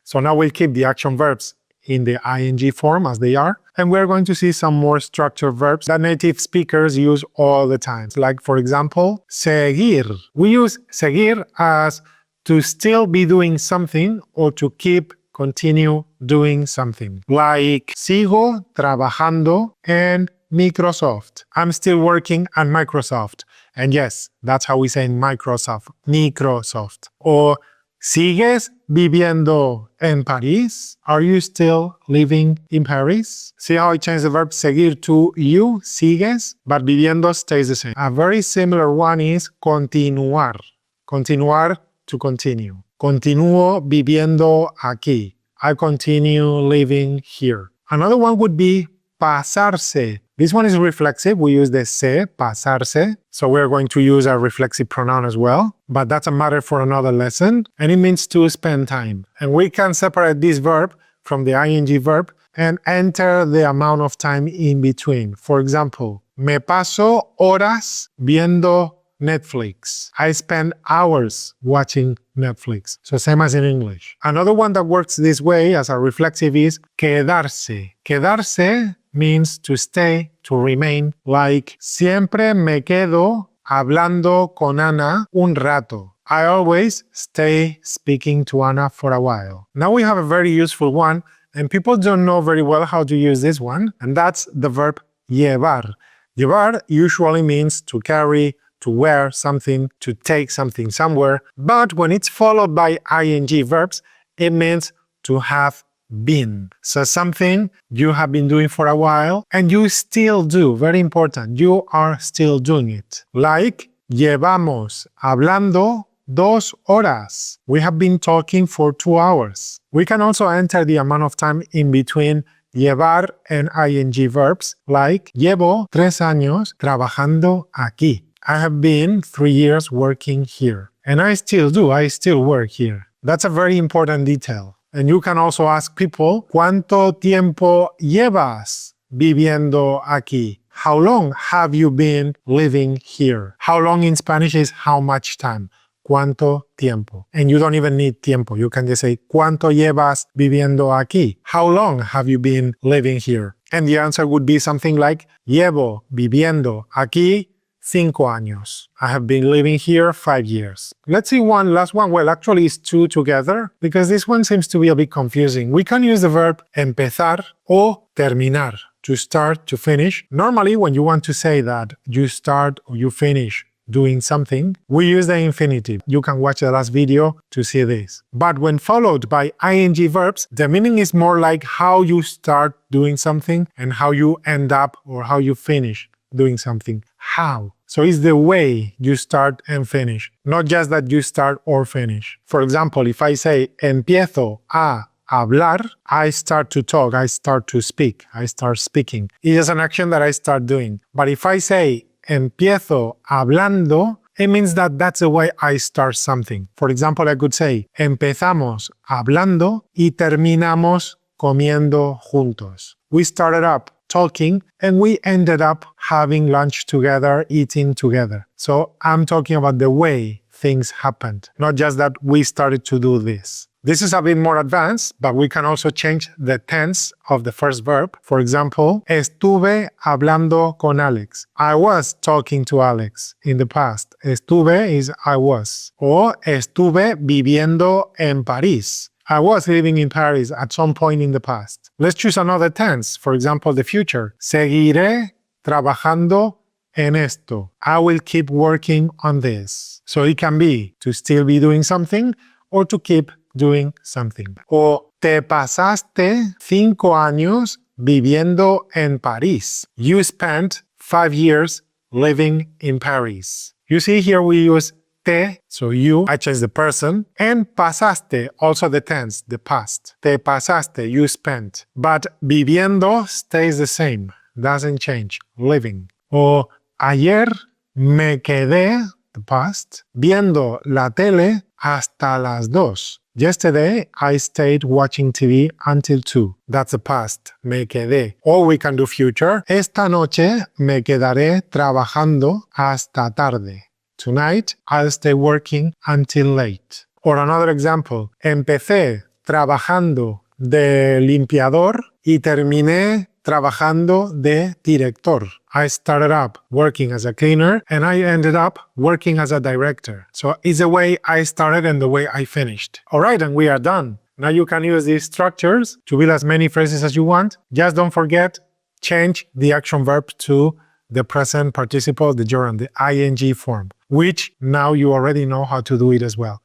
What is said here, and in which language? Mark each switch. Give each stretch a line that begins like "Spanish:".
English: So now we'll keep the action verbs in the ing form as they are. And we're going to see some more structured verbs that native speakers use all the time. Like, for example, seguir. We use seguir as to still be doing something or to continue doing something. Like,
Spanish: sigo trabajando en Microsoft.
English: I'm still working at Microsoft. And yes, that's how we say Microsoft, Microsoft. Or,
Spanish: ¿sigues viviendo en París?
English: Are you still living in Paris? See how I changed the verb seguir to you,
Spanish: sigues,
English: but viviendo stays the same. A very similar one is continuar.
Spanish: Continuar,
English: to continue.
Spanish: Continúo viviendo aquí.
English: I continue living here. Another one would be pasarse. This one is reflexive. We use the se, pasarse. So we're going to use a reflexive pronoun as well. But that's a matter for another lesson. And it means to spend time. And we can separate this verb from the ing verb and enter the amount of time in between. For example,
Spanish: me paso horas viendo Netflix.
English: I spend hours watching Netflix. So same as in English. Another one that works this way as a reflexive is quedarse. Quedarse means to stay, to remain. Like,
Spanish: siempre me quedo hablando con Ana un rato.
English: I always stay speaking to Ana for a while. Now we have a very useful one, and people don't know very well how to use this one, and that's the verb llevar. Llevar usually means to carry, to wear something, to take something somewhere, but when it's followed by ing verbs, it means to have been. So something you have been doing for a while, and you still do. Very important, you are still doing it. Like,
Spanish: llevamos hablando 2 horas.
English: We have been talking for 2 hours. We can also enter the amount of time in between llevar and ing verbs, like,
Spanish: llevo 3 años trabajando aquí.
English: I have been 3 years working here. And I still do, I still work here. That's a very important detail. And you can also ask people,
Spanish: ¿cuánto tiempo llevas viviendo aquí?
English: How long have you been living here? How long in Spanish is how much time.
Spanish: ¿Cuánto tiempo?
English: And you don't even need tiempo. You can just say,
Spanish: ¿cuánto llevas viviendo aquí?
English: How long have you been living here? And the answer would be something like,
Spanish: llevo viviendo aquí 5 años.
English: I have been living here 5 years. Let's see one last one. Well, actually it's 2 together, because this one seems to be a bit confusing. We can use the verb
Spanish: empezar o terminar,
English: to start, to finish. Normally, when you want to say that you start or you finish doing something, we use the infinitive. You can watch the last video to see this. But when followed by ing verbs, the meaning is more like how you start doing something and how you end up or how you finish doing something. How? So it's the way you start and finish, not just that you start or finish. For example, if I say
Spanish: empiezo a hablar,
English: I start to talk, I start to speak, I start speaking. It is an action that I start doing. But if I say
Spanish: empiezo hablando,
English: it means that that's the way I start something. For example, I could say
Spanish: empezamos hablando y terminamos comiendo juntos.
English: We started up talking and we ended up having lunch together, eating together. So I'm talking about the way things happened, not just that we started to do this. This is a bit more advanced, but we can also change the tense of the first verb. For example,
Spanish: estuve hablando con Alex.
English: I was talking to Alex in the past. Estuve is I was. Or
Spanish: estuve viviendo en París.
English: I was living in Paris at some point in the past. Let's choose another tense. For example, the future.
Spanish: Seguiré trabajando en esto.
English: I will keep working on this. So it can be to still be doing something or to keep doing something.
Spanish: O te pasaste 5 años viviendo en París.
English: You spent 5 years living in Paris. You see here we use te, so you, I change the person, and pasaste, also the tense, the past.
Spanish: Te pasaste,
English: you spent. But viviendo stays the same, doesn't change, living.
Spanish: O ayer me quedé,
English: the past,
Spanish: viendo la tele hasta las 2.
English: Yesterday, I stayed watching TV until 2. That's the past,
Spanish: me quedé.
English: Or we can do future.
Spanish: Esta noche me quedaré trabajando hasta tarde.
English: Tonight, I'll stay working until late. Or another example,
Spanish: empecé trabajando de limpiador y terminé trabajando de director.
English: I started up working as a cleaner and I ended up working as a director. So it's the way I started and the way I finished. All right, and we are done. Now you can use these structures to build as many phrases as you want. Just don't forget, change the action verb to the present participle, the gerund, the ing form, which now you already know how to do it as well.